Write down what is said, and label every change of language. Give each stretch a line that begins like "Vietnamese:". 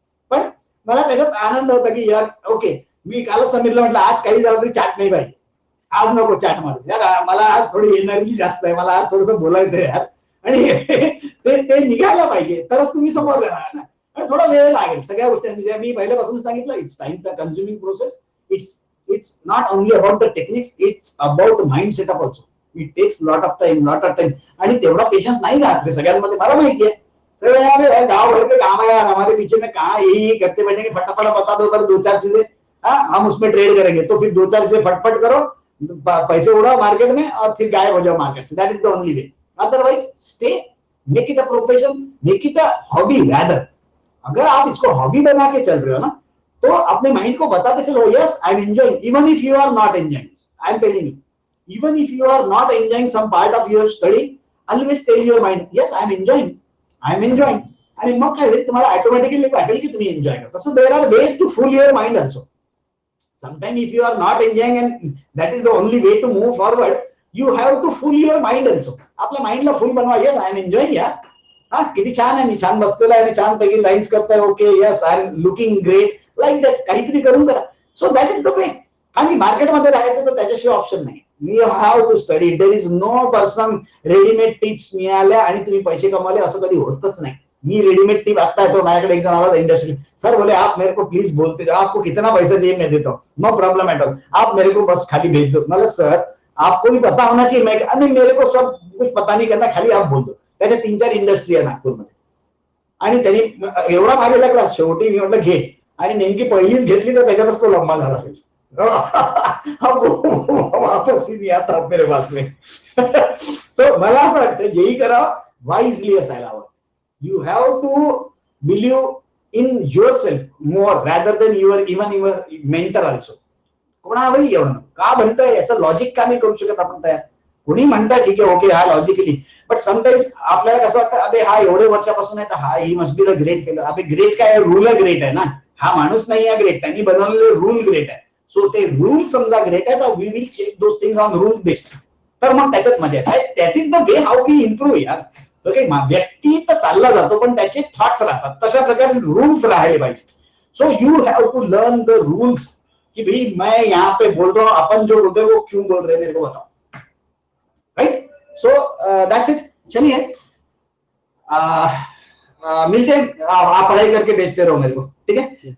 Marathi: पण मला त्याच्यात आनंद होता की यार ओके, मी कालच समीरला म्हटलं आज काही झालं तरी चॅट नाही पाहिजे, आज नको चॅट मारू यार, मला आज थोडी एनर्जी जास्त आहे, मला आज थोडंसं बोलायचं आहे यार. आणि ते निघायला पाहिजे तरच तुम्ही समोर येणार ना. आणि थोडा वेळ लागेल सगळ्या गोष्टी. मी पहिल्यापासून सांगितलं,
English: It's time consuming process. It's not only about the techniques, it's about mind setup also. It takes lot of time.
Marathi: आणि तेवढा पेशन्स नाही राहत सगळ्यांमध्ये, मला माहिती आहे.
Hindi: सर गाँव भर के काम है यार, हमारे पीछे में कहाँ यही करते बैठेंगे, फटाफट बता दो कर 2-4 चीजें, हम उसमें ट्रेड करेंगे. तो फिर 2-4 चीजें फटफट करो, पैसे उड़ाओ मार्केट में और फिर गायब हो जाओ मार्केट से.
English: That is the only way. Otherwise stay, make it a profession, make it a hobby rather.
Hindi: अगर आप इसको हॉबी बना के चल रहे हो ना, तो अपने माइंड को बताते चलो
English: Yes I am enjoying, even if you are not enjoying. I am telling you, even if you are not enjoying some part of your study, always tell your mind yes I am enjoying.
Marathi: आणि मग काय होईल, तुम्हाला automatically वाटेल की तुम्ही enjoy करता.
English: So there are ways to fool your mind also. Sometime if you are not enjoying and that is the only way to move forward, you have to fool your mind also.
Marathi: आपल्या माइंडला फुल बनवा.
English: yes I am enjoying
Marathi: यार, हा किती छान आहे, मी छान बसलेला आहे आणि छान पैकी लाईन्स करताय.
English: Okay yes I am looking great, like that.
Marathi: काहीतरी करून करा.
English: So that is the way.
Marathi: आणि मार्केटमध्ये राहायचं तर त्याच्याशिवाय ऑप्शन नाही.
English: You have to study. There is no person
Marathi: readymade tips मिळाल्या आणि तुम्ही पैसे कमावले असं कधी होतच नाही. मी रेडीमेड टिप आता येतो, माझ्याकडे एक जण आला इंडस्ट्री,
Hindi: सर बोले आप मेरे को प्लीज बोलते जाओ, आपको कितना पैसा चाहिए मैं देता हूँ, नो प्रॉब्लम एट ऑल, आप मेरे को बस खाली भेज दो. मतलब सर आपको भी पता होना चाहिए. मैं नहीं, मेरे को सब कुछ पता नहीं करना, खाली आप बोल दो.
Marathi: त्याच्या 3-4 इंडस्ट्री आहे नागपूरमध्ये. आणि त्यांनी एवढा मागे लागला, शेवटी मी म्हटलं घे. आणि नेमकी पहिलीच घेतली तर त्याच्यातच तो लंबा झाला असेल.
Hindi: वापस ही नहीं आता मेरे पास में.
English: So
Marathi: मला असं वाटतं जेही करा वाईजली असायला हवं.
English: You have to believe in your self more rather than your mentor also.
Marathi: कोणावरही एवढं का म्हणतंय याचं लॉजिक का नाही करू शकत आपण तयार. कोणी म्हणताय ठीक आहे ओके हा लॉजिकली, बट समटाईम्स आपल्याला कसं वाटतं अबे हा एवढे वर्षापासून आहे तर हा he
English: must be the great
Marathi: केलं. अबे ग्रेट काय, रूल ग्रेट आहे ना. हा माणूस नाही आहे ग्रेट, त्यांनी बनवलेले रूल ग्रेट आहे. सो ते रूल समजा ग्रेट आहे तर
English: We will check those things on rule based.
Marathi: तर मग त्याच्यात मजा आहे.
English: that is the way how we improve
Marathi: यार. ओके व्यक्ती तर चालला जातो पण त्याचे थॉट्स राहतात, तशा प्रकारे रूल्स राहिले पाहिजे.
English: so you have to learn the rules
Hindi: कि भाई मैं यहाँ पे बोल रहा हूँ, अपन जो बोल रहे हैं वो क्यों बोल रहे हैं मेरे को बताओ. राइट. So that's it. चलिए मिलते हैं. आप पढ़ाई करके भेजते रहो मेरे को, ठीक है.